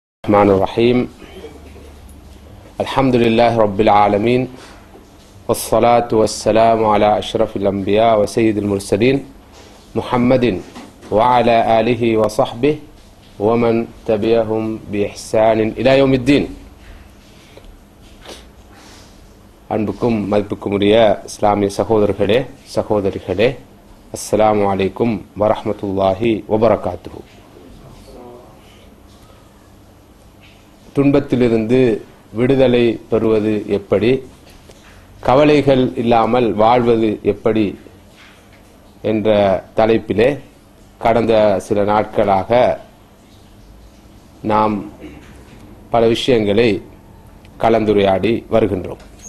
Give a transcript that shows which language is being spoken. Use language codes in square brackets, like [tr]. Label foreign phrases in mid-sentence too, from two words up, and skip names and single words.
[ar] الرحمن الرحيم الحمد لله رب العالمين والصلاة والسلام على أشرف الأنبياء وسيد المرسلين محمد وعلى آله وصحبه ومن تبعهم بإحسان إلى يوم الدين. [ta] அன்புக்கும் மதிப்புக்கும் உரிய இஸ்லாமிய சகோதரர்களே சகோதரிகளே, [ar] السلام عليكم ورحمة الله وبركاته. [ta] துன்பத்திலிருந்து விடுதலை பெறுவது எப்படி, கவலைகள் இல்லாமல் வாழ்வது எப்படி என்ற தலைப்பிலே கடந்த சில நாட்களாக நாம் பல விஷயங்களை கலந்துரையாடி வருகின்றோம்.